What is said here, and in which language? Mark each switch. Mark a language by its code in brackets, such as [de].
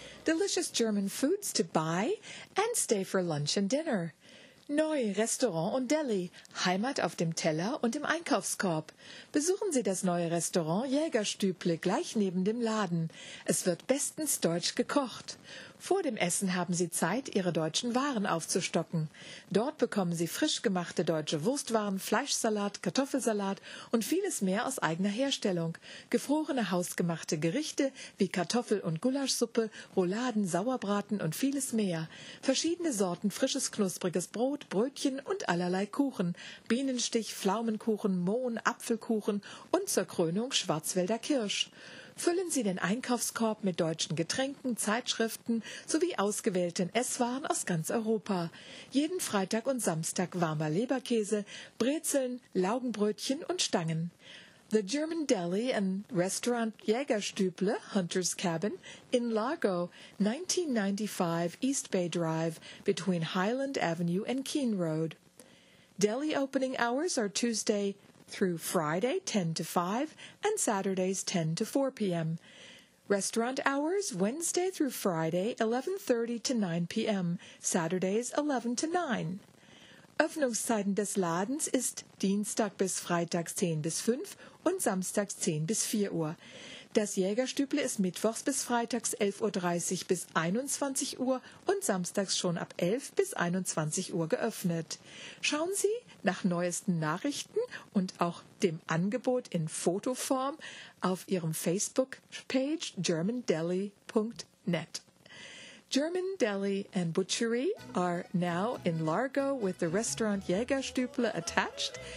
[en] Delicious German foods to buy and stay for lunch and dinner. [de] Neu Restaurant und Deli, Heimat auf dem Teller und im Einkaufskorb. Besuchen Sie das neue Restaurant Jägerstüble gleich neben dem Laden. Es wird bestens deutsch gekocht. Vor dem Essen haben Sie Zeit, Ihre deutschen Waren aufzustocken. Dort bekommen Sie frisch gemachte deutsche Wurstwaren, Fleischsalat, Kartoffelsalat und vieles mehr aus eigener Herstellung. Gefrorene hausgemachte Gerichte wie Kartoffel- und Gulaschsuppe, Rouladen, Sauerbraten und vieles mehr. Verschiedene Sorten frisches, knuspriges Brot, Brötchen und allerlei Kuchen. Bienenstich, Pflaumenkuchen, Mohn, Apfelkuchen und zur Krönung Schwarzwälder Kirsch. Füllen Sie den Einkaufskorb mit deutschen Getränken, Zeitschriften sowie ausgewählten Esswaren aus ganz Europa. Jeden Freitag und Samstag warmer Leberkäse, Brezeln, Laugenbrötchen und Stangen. [en] The German Deli and Restaurant Jägerstüble, Hunter's Cabin, in Largo, 1995 East Bay Drive, between Highland Avenue and Keene Road. Deli opening hours are Tuesday through Friday, 10 to 5, and Saturdays, 10 to 4 p.m. Restaurant hours, Wednesday through Friday, 11:30 to 9 p.m., Saturdays, 11 to 9. [de] Öffnungszeiten des Ladens ist Dienstag bis Freitags 10 bis 5 und Samstags 10 bis 4 Uhr. Das Jägerstüble ist mittwochs bis freitags 11.30 Uhr bis 21 Uhr und samstags schon ab 11 bis 21 Uhr geöffnet. Schauen Sie nach neuesten Nachrichten und auch dem Angebot in Fotoform auf Ihrem Facebook-Page germandeli.net. [en] German Deli and Butchery are now in Largo with the restaurant Jägerstüble attached.